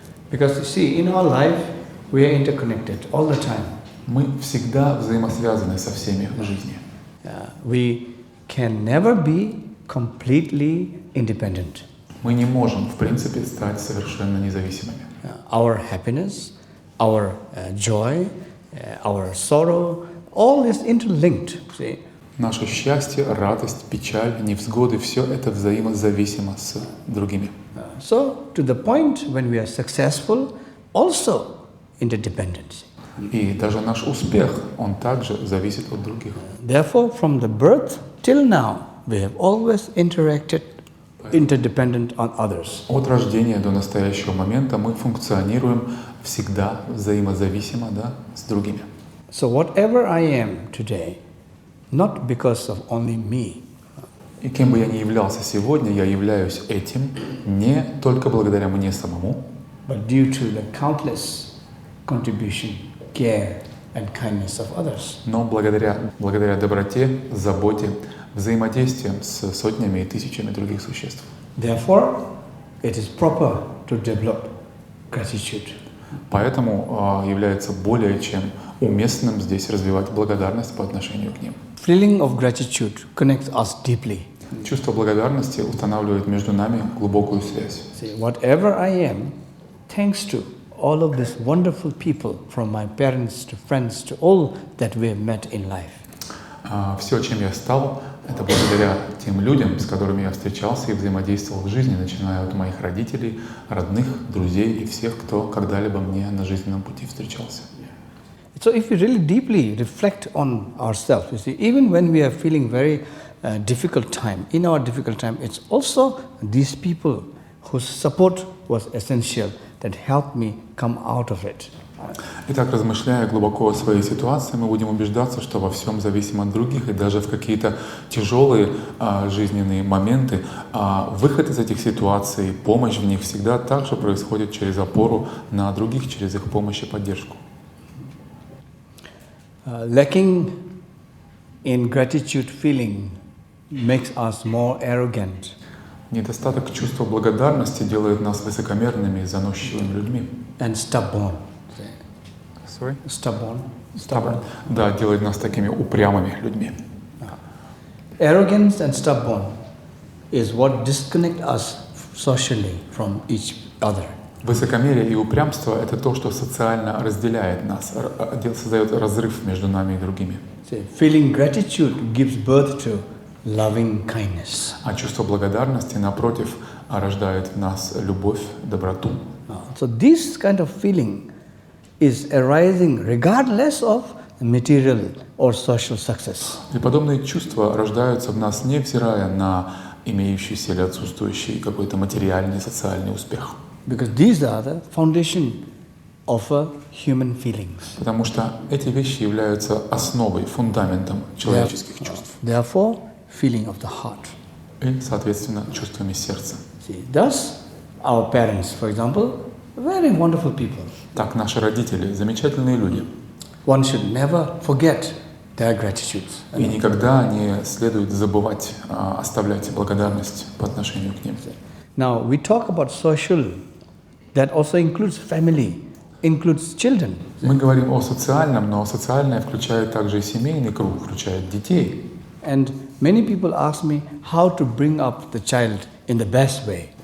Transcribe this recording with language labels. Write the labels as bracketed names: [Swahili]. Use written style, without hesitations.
[English] Because you see, in our life we are interconnected all the time. [Russian] Мы всегда взаимосвязаны со всеми в жизни. [English] We can never be completely independent. [Russian] Мы не можем, в принципе, стать совершенно независимыми. [English] Our happiness, our joy, our sorrow, all is interlinked. See? [Russian] Наше счастье, радость, печаль, невзгоды – все это взаимозависимо с другими. [English] So, to the point when we are successful, also interdependence. [Russian] И даже наш успех, он также зависит от других. [English] Therefore, from the birth till now, we have always interacted interdependent on others. [Russian] От рождения до настоящего момента мы функционируем всегда взаимозависимо, да, с другими. [English] So whatever I am today, not because of only me. [Russian] И кем бы я ни являлся сегодня, я являюсь этим не только благодаря мне самому, [English] but due to the countless contribution, care and kindness of others. [Russian] но благодаря доброте, заботе, взаимодействием с сотнями и тысячами других существ. [English] Therefore, it is proper to develop gratitude. [Russian] Поэтому является более чем уместным здесь развивать благодарность по отношению к ним. [English] Feeling of gratitude connects us deeply. [Russian] Чувство благодарности устанавливает между нами глубокую связь. [English] See, whatever I am, thanks to all of these wonderful people, from my parents to friends to all that we have met in life. [Russian] Все, чем я стал, это благодаря тем людям, с которыми я встречался и взаимодействовал в жизни, начиная от моих родителей, родных, друзей и всех, кто когда-либо мне на жизненном пути встречался. [English] So if we really deeply reflect on ourselves, you see, even when we are feeling very difficult time, in our difficult time, it's also these people whose support was essential that helped me come out of it. [Russian] Итак, размышляя глубоко о своей ситуации, мы будем убеждаться, что во всем зависим от других, и даже в какие-то тяжелые жизненные моменты выход из этих ситуаций, помощь в них всегда также происходит через опору на других, через их помощь и поддержку. [English] Lacking in gratitude feeling makes us more arrogant. [Russian] Недостаток чувства благодарности делает нас высокомерными и заносчивыми людьми. [English] And stubborn. Sorry? Stubborn. [Russian] Да, делает нас такими упрямыми людьми. [English] Arrogance and stubborn is what disconnect us socially from each other. [Russian] Высокомерие и упрямство – это то, что социально разделяет нас, создает разрыв между нами и другими. [English] Feeling gratitude gives birth to loving kindness. [Russian] А чувство благодарности, напротив, рождает в нас любовь, доброту. [English] So this kind of feeling is arising regardless of material or social success. [Russian] И подобные чувства рождаются в нас, невзирая на имеющийся или отсутствующий какой-то материальный, социальный успех. [English] Because these are the foundation offer human feelings. [Russian] Потому что эти вещи являются основой, фундаментом человеческих чувств. [English] Therefore, feeling of the heart. [Russian] И, соответственно, чувствами сердца. [English] See, thus, our parents, for example, very wonderful people. [Russian] Так, наши родители – замечательные люди. [English] One should never forget their gratitudes. [Russian] И никогда не следует забывать оставлять благодарность по отношению к ним. [English] Now, we talk about social. That also includes family, includes children. [Russian] Мы говорим о социальном, но социальное включает также и семейный круг, включает детей. [English] And many people ask me how to bring up the child in the best way.